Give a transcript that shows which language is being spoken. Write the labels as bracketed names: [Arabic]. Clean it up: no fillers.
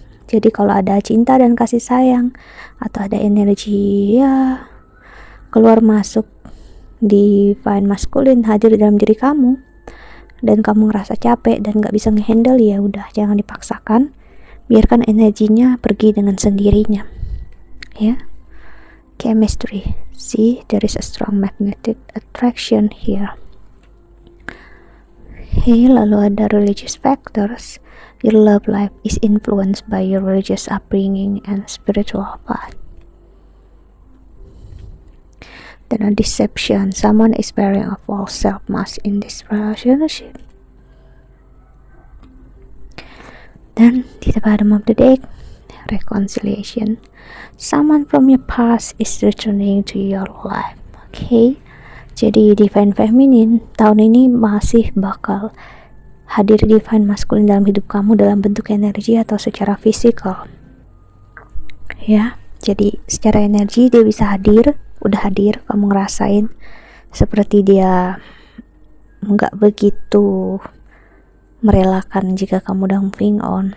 [Indonesian] Jadi kalau ada cinta dan kasih sayang atau ada energi ya keluar masuk Divine Masculine hadir dalam diri kamu, dan kamu ngerasa capek dan gak bisa ngehandle, ya udah jangan dipaksakan, biarkan energinya pergi dengan sendirinya ya. [English] Chemistry, there is a strong magnetic attraction here. [Indonesian] Lalu ada [English] religious factors. Your love life is influenced by your religious upbringing and spiritual path. Then a deception, someone is wearing a false self-mask in this relationship. Then di the bottom of the deck, reconciliation, someone from your past is returning to your life. [Indonesian] Jadi Divine Feminine tahun ini masih bakal hadir Divine Masculine dalam hidup kamu dalam bentuk energi atau secara fisikal ya. Jadi secara energi dia bisa hadir, udah hadir, kamu ngerasain seperti dia nggak begitu merelakan jika kamu udah moving on.